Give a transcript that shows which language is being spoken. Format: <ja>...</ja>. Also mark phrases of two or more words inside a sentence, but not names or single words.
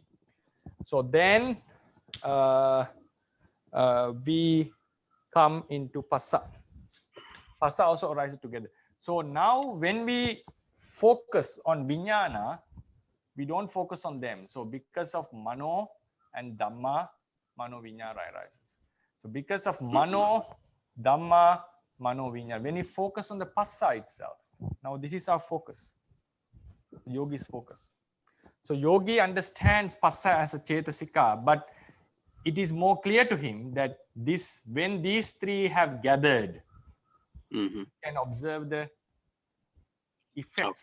<en>So then we come into passa. Passa also arises together. So now when we focus on viññāna, we don't focus on them. So because of mano and</en> <pi>dhamma, mano viññāna</pi> <en>arises. So because of</en> <pi>mano, dhamma, mano viññāna,</pi> <en>when we focus on the passa itself, now this is our focus, yogi's focus. So yogi understands passa as a chetasika, but it is more clear to him that when these three have gathered, you can observe the effects</en>